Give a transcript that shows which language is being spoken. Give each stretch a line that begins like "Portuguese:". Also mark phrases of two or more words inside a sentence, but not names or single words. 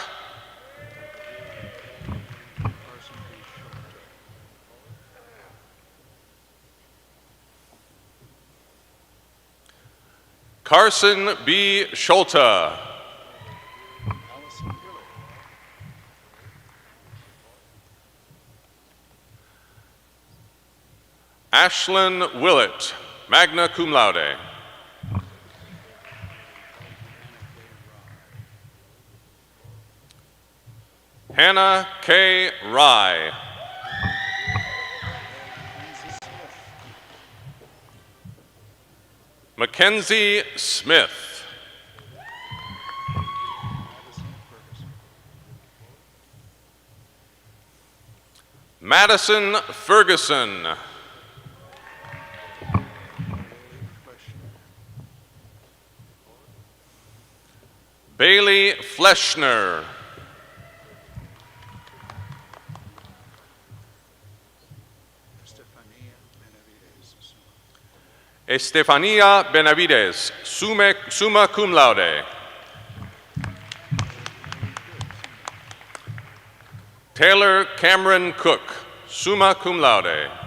English: Carson B. Schulte.
Latin: Ashlyn Willett, magna cum laude.
English: Hannah K. Rye. Mackenzie Smith. Madison Ferguson. Bailey Fleschner.
Latin: Estefania Benavides, summa cum laude.
English: Taylor Cameron Cook,
Latin: summa cum laude.